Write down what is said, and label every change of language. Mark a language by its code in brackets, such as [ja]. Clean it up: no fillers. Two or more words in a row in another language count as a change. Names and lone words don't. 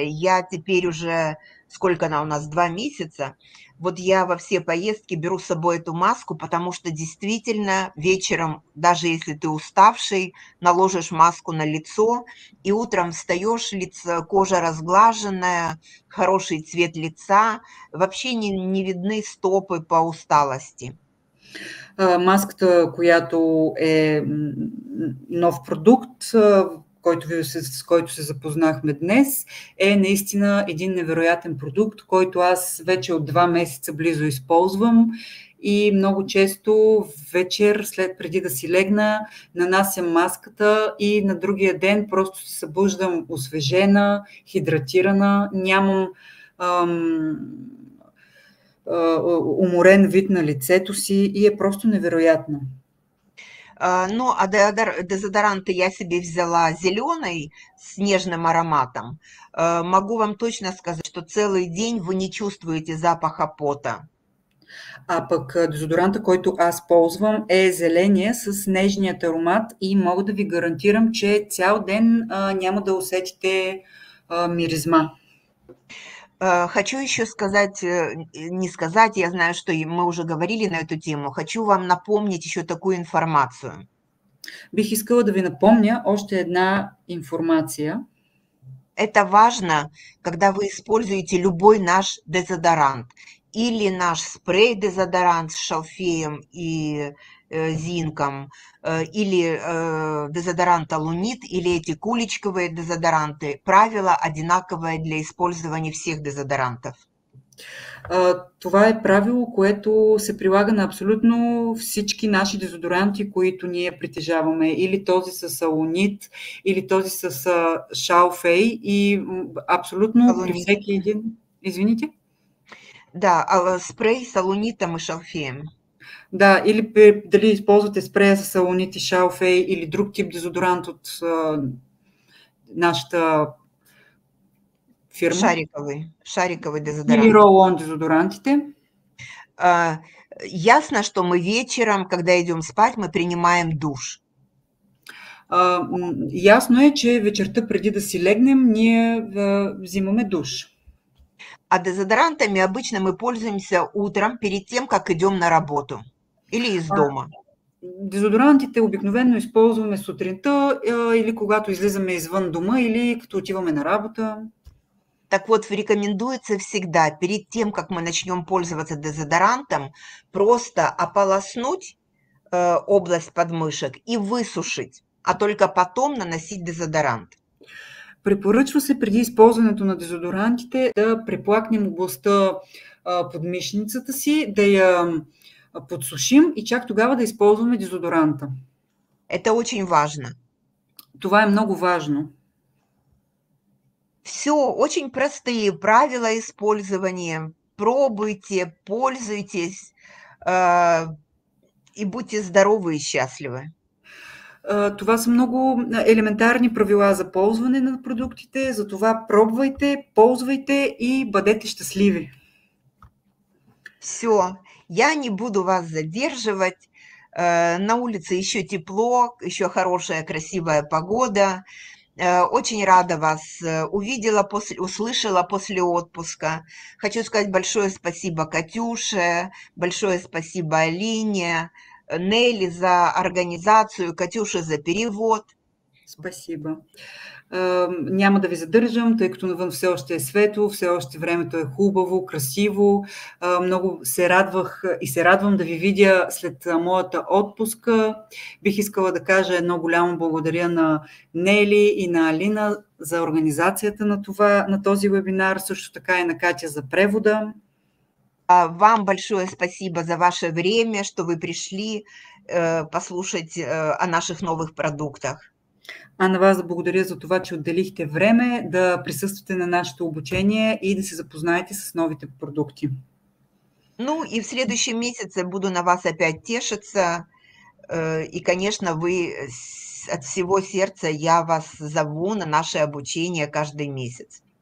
[ru] Я теперь уже, сколько она у нас, 2 месяца, вот я во все поездки беру с собой эту маску, потому что действительно вечером, даже если ты уставший, наложишь маску на лицо, и утром встаешь, кожа разглаженная, хороший цвет лица, вообще не видны стопы по усталости. [bg] Маската, която е нов продукт, с който се запознахме днес, е наистина един невероятен продукт, който аз вече от 2 месеца близо използвам и много често вечер, преди да си легна, нанасям маската и на другия ден просто се събуждам освежена, хидратирана, нямам уморен вид на лицето си и е просто невероятно. [ru] Ну, а дезодоранты я себе взяла зеленый с нежным ароматом. Могу вам точно сказать, что целый день вы не чувствуете запаха пота. [bg] А пък дезодоранта, който аз ползвам, е зеления с нежният аромат и мога да ви гарантирам, че цял ден няма да усетите миризма. [ru] Хочу еще сказать, не сказать, я знаю, что мы уже говорили на эту тему, хочу вам напомнить еще такую информацию. [bg] Бих искала да ви напомня още една информация. [ru] Это важно, когда вы используете любой наш дезодорант или наш спрей-дезодорант с шалфеем и зинком, или дезодорант Алунит, или эти куличковые дезодоранты. Правило одинаковое для использования всех дезодорантов. [bg] Това е правило, което се прилага на абсолютно всички наши дезодоранти, които ние притежаваме. Или този с Алунит, или този с шалфей и абсолютно Алунит. При всеки един... Извините? [ru] Да, спрей с алунитом и шалфеем. [bg] Да, или дали използвате спрея с алунит и шалфей или друг тип дезодорант от нашата фирма. [ru] Шариковый дезодорант. [bg] Или ролон дезодорантите. [ru] Ясно, что мы вечером, когда идем спать, мы принимаем душ. [bg] Ясно е, че вечерта преди да си легнем, ние взимаме душ. [ru] А дезодорантами обычно мы пользуемся утром перед тем, как идем на работу или из дома. [bg] Дезодорантите обикновено използваме сутринта или когато излизаме извън дома или като отиваме на работа. [ru] Так вот, рекомендуется всегда, перед тем, как мы начнем пользоваться дезодорантом, просто ополоснуть область подмышек и высушить, а только потом наносить дезодорант. [bg] Препоръчва се преди използването на дезодорантите да преплакнем областта под мишницата си, да я подсушим и чак тогава да използваме дезодоранта. [ru] Это очень важно. [bg] Това е много важно. [ru] Все, очень простые правила использования. Пробуйте, пользуйтесь и будьте здоровы и счастливы. [bg] Това са много елементарни правила за ползване на продуктите, затова пробвайте, ползвайте и бъдете щастливи. [ru] Все, я не буду вас задерживать. На улице еще тепло, еще хорошая, красивая погода. Очень рада вас услышала после отпуска. Хочу сказать большое спасибо Катюше, большое спасибо Алине, Нелли за организацию, Катюше за перевод. Спасибо. [bg] Няма да ви задържам, тъй като навън все още е светло, все още времето е хубаво, красиво. Много се радвах и се радвам да ви видя след моята отпуска. Бих искала да кажа едно голямо благодаря на Нели и на Алина за организацията на този вебинар, също така и на Катя за превода. [ru] Вам большое спасибо за ваше время, что вы пришли послушать о наших новых продуктах. [bg] А на вас да благодаря за това, че отделихте време да присъствате на нашето обучение и да се запознаете с новите продукти. [ru] Ну и в следующем месяце буду на вас опять тешиться. И, конечно, от всего сердца я вас зову на наше обучение каждый месяц.